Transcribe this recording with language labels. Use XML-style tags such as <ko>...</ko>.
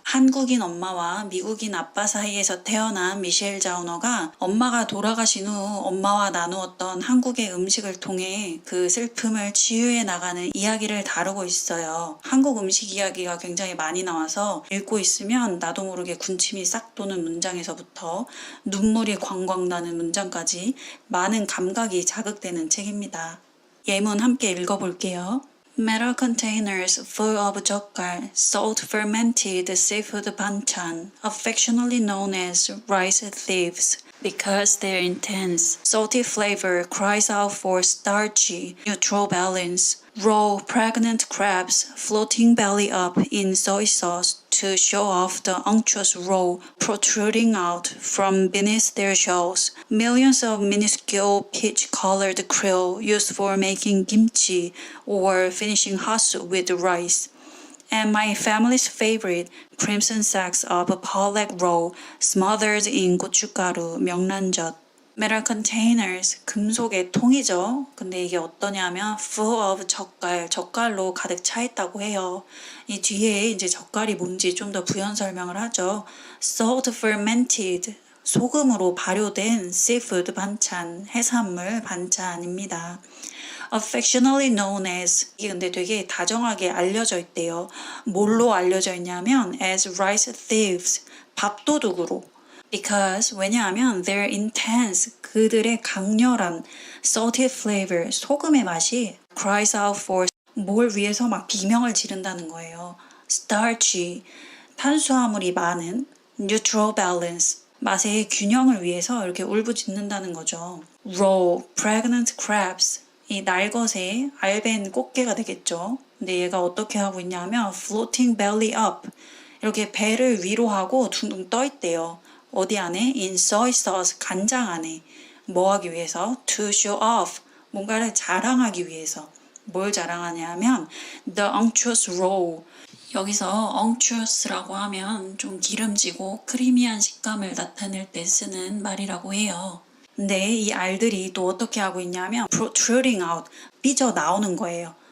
<ko>한국인 엄마와 미국인 아빠 사이에서 태어난 미셸 자우너가 엄마가 돌아가신 후 엄마와 나누었던 한국의 음식을 통해 그 슬픔을 치유해 나가는 이야기를 다루고 있어요. 한국 음식 이야기가 굉장히 많이 나와서 읽고 있으면 나도 모르게 군침이 싹 도는 문장에서부터 눈물이 광광 나는 문장까지 많은 감각이 자극되는 책입니다. 예문 함께 읽어볼게요.</ko> <en>Metal containers full of 젓갈, salt fermented seafood banchan, affectionately known as rice thieves, because their intense, salty flavor cries out for starchy, neutral balance. Raw, pregnant crabs floating belly up in soy sauce to show off the unctuous roe protruding out from beneath their shells. Millions of minuscule peach-colored krill used for making kimchi or finishing hot soup with rice. And my family's favorite, crimson sacks of pollock roe smothered in 고춧가루, 명란젓. Metal containers,</en> <ko>금속의 통이죠. 근데 이게 어떠냐면</ko> <en>full of</en> <ko>젓갈로 가득 차 있다고 해요. 이 뒤에 이제 젓갈이 뭔지 좀 더 부연 설명을 하죠.</ko> <en>Salt fermented,</en> <ko>소금으로 발효된</ko> <en>seafood</en> <ko>반찬, 해산물 반찬입니다.</ko> <en>Affectionately known as,</en> <ko>이게 근데 되게 다정하게 알려져 있대요. 뭘로 알려져 있냐면</ko> <en>as rice thieves,</en> <ko>밥도둑으로.</ko> <en>Because</en> <ko>왜냐하면</ko> <en>their intense,</en> <ko>그들의 강렬한</ko> <en>salty flavor,</en> <ko>소금의 맛이</ko> <en>cries out for,</en> <ko>뭘 위해서 막 비명을 지른다는 거예요.</ko> <en>starchy,</en> <ko>탄수화물이 많은</ko> <en>neutral balance,</en> <ko>맛의 균형을 위해서 이렇게 울부짖는다는 거죠.</ko> <en>raw, pregnant crabs,</en> <ko>이 날것의 알벤 꽃게가 되겠죠. 근데 얘가 어떻게 하고 있냐면</ko> <en>floating belly up,</en> <ko>이렇게 배를 위로 하고 둥둥 떠 있대요. 어디 안에?</ko> <en>In soy sauce,</en> <ko>간장 안에. 뭐 하기 위해서?</ko> <en>To show off,</en> <ko>뭔가를 자랑하기 위해서. 뭘 자랑하냐면</ko> <en>the unctuous roe.</en> <ko>여기서 unctuous라고 하면 좀 기름지고 크리미한 식감을 나타낼 때 쓰는 말이라고 해요. 근데 이 알들이 또 어떻게 하고 있냐면</ko> <en>protruding out,</en> <ko>삐져 나오는 거예요.</ko>